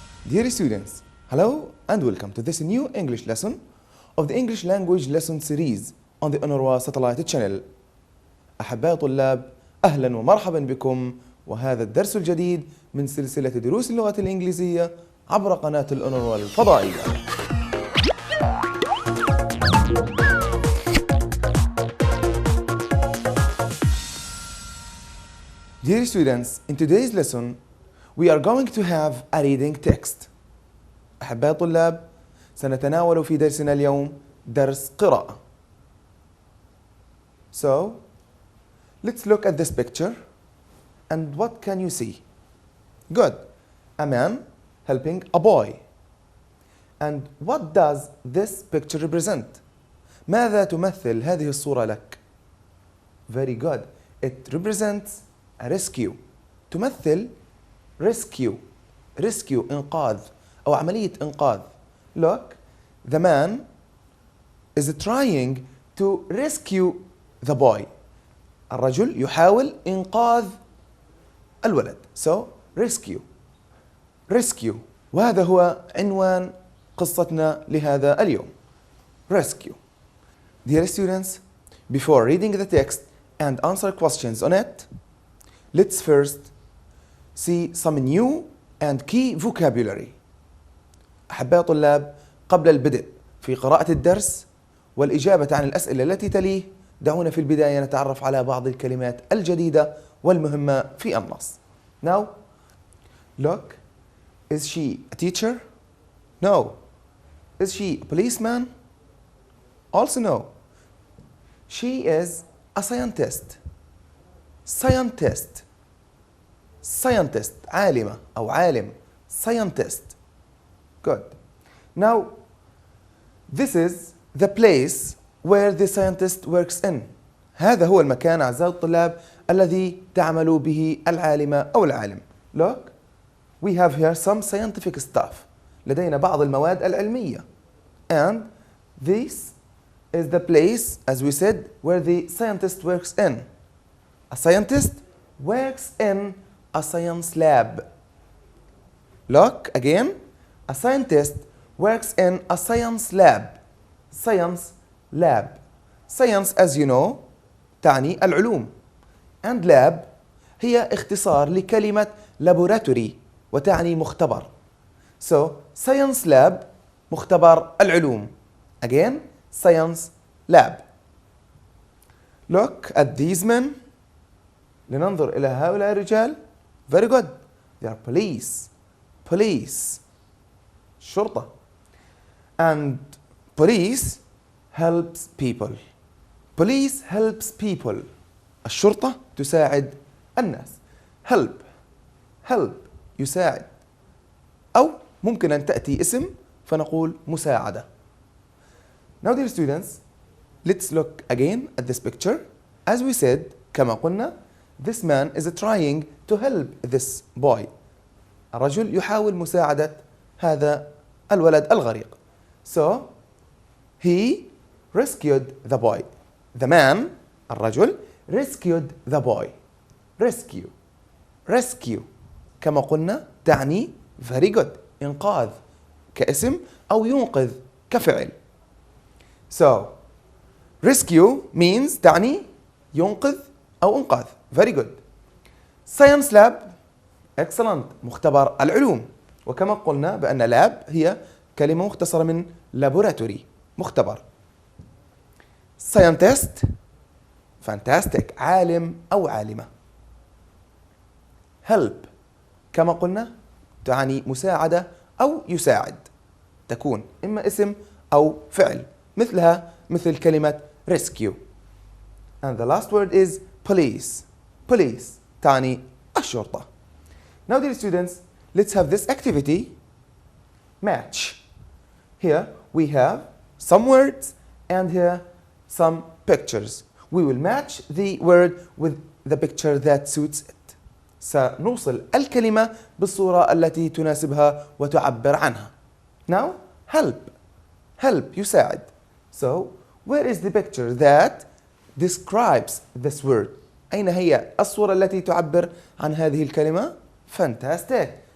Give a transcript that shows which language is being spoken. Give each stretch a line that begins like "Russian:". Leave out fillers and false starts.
English: Dear students, hello and welcome to this new English lesson of the English language lesson series on the UNRWA Satellite Channel.
Arabic: أحباء الطلاب، أهلا ومرحبا بكم وهذا الدرس الجديد من سلسلة دروس اللغة الإنجليزية عبر قناة الأونروا الفضائية.
English: Dear students, in today's lesson we are going to have a reading text.
Arabic: أحباء الطلاب، سنتناول في درسنا اليوم درس قراءة.
English: So, let's look at this picture and what can you see? Good. A man helping a boy. And what does this picture represent?
Arabic: ماذا تمثل هذه الصورة لك؟
English: Very good. It represents a rescue.
Arabic: تمثل rescue. Rescue إنقاذ أو عملية إنقاذ.
English: Look, the man is trying to rescue the boy.
Arabic: الرجل يحاول إنقاذ الولد.
English: So, rescue. Rescue.
Arabic: وهذا هو عنوان قصتنا لهذا اليوم.
English: Rescue. Dear students, before reading the text and answer questions on it, let's first see some new and key vocabulary.
Arabic: أحباء الطلاب، قبل البدء في قراءة الدرس والإجابة عن الأسئلة التي تليه، دعونا في البداية نتعرف على بعض الكلمات الجديدة والمهمة في النص.
English: Now, look, is she a teacher? No. Is she a policeman? Also no. She is a scientist. Scientist. Scientist.
Arabic: عالمة أو عالم. Scientist. Good.
English: Now, this is the place where the scientist works in.
Arabic: هذا هو المكان أعزائي الطلاب الذي تعمل به العالمة أو العالم.
English: Look, we have here some scientific stuff.
Arabic: لدينا بعض المواد العلمية.
English: And this is the place, as we said, where the scientist works in. A scientist works in a science lab. Look again. A scientist works in a science lab. Science lab. Science, as you know,
Arabic: تعني العلوم. And lab هي اختصار لكلمة laboratory وتعني مختبر.
English: So, science lab
Arabic: مختبر العلوم.
English: Again, science lab. Look at these men.
Arabic: لننظر إلى هؤلاء الرجال.
English: Very good. They are police. Police. شرطة. And police helps people. Police helps people.
Arabic: الشرطة تساعد الناس.
English: Help. Help. يساعد.
Arabic: أو ممكن أن تأتي اسم فنقول مساعدة.
English: Now dear students, let's look again at this picture. As we said,
Arabic: كما قلنا,
English: this man is trying to help this boy.
Arabic: الرجل يحاول مساعدة هذا الولد الغريق.
English: So, he rescued the boy. The man, الرجل, rescued the boy. Rescue. Rescue.
Arabic: كما قلنا تعني
English: very good.
Arabic: إنقاذ كاسم أو ينقذ كفعل.
English: So, rescue means
Arabic: تعني ينقذ أو إنقاذ.
English: Very good. Science lab. Excellent.
Arabic: مختبر العلوم. وكما قلنا بأن lab هي كلمة مختصرة من laboratory.
English: مختبر. Scientist. Fantastic.
Arabic: عالم أو عالمة. Help. كما قلنا تعني مساعدة أو يساعد. تكون إما اسم أو فعل. مثل كلمة rescue.
English: And the last word is police.
Arabic: Police تعني الشرطة.
English: Now dear students, let's have this activity. Match. Here we have some words and here some pictures. We will match the word with the picture that suits it.
Arabic: سنوصل الكلمة بالصورة التي تناسبها وتعبر عنها.
English: Now, help. Help, يساعد. So, where is the picture that describes this word?
Arabic: أين هي الصورة التي تعبر عن هذه الكلمة؟ Fantastic.